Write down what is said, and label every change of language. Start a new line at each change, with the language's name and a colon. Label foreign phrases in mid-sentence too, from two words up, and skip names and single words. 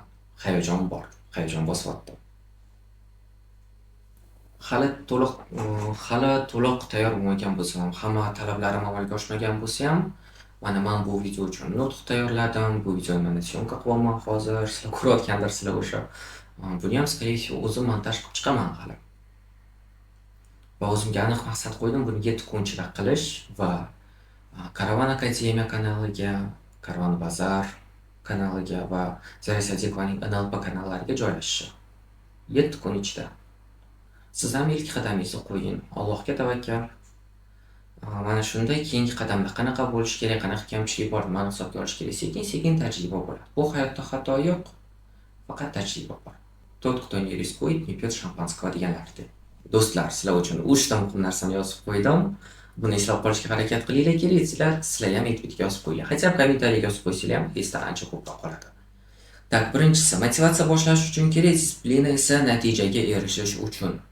Uzbek: Hayajon bor. Hayajon bosyapti. Hali to'liq tayyor bo'lmagan bo'lsam ham, hamma talablarim amalga oshmagan bo'lsa ham, mana men bu video uchun nutq tayyorladim. Bu videoni mana syomka qilyapman hozir. Sizlar ko'rayotgandirsizlar o'sha. Buni ham
Russian: скорее всего
Uzbek: o'zim montaj qilib chiqaman hali. Va o'zimga aniq maqsad qo'ydim, buni 7 kun ichida qilish va Karavan Akademiya kanaliga, Karavan Bazar kanaliga va Zarya Sadiqovaning NLP kanallariga joylashishi. 7 kun ichida. Siz ham ilk qadamingizni qo'ying. Allohga tavakkal. Mana shunda keyingi qadamda qanaqa bo'lish kerak, qanaqa kamchilik bor, nimani hisobga olish kerak, sekin-sekin tajriba bo'ladi. Bu hayotda xato yo'q, faqat tajriba bor.
Russian: Тот, кто не рискует, не пьет шампанского deganlardek.
Uzbek: Do'stlar, sizlar uchun 3 ta muhim narsani yozib qo'ydim. Buni eslab qolishga harakat qilinglar, kerak sizlar ham e'tiborga yozib qo'ying. Hatto kommentariyaga yozib qo'ysanglar ham esdan ancha ko'proq qoladi. Tak, birinchisi, motivatsiya boshlash uchun kerak, disiplina esa natijaga erishish uchun.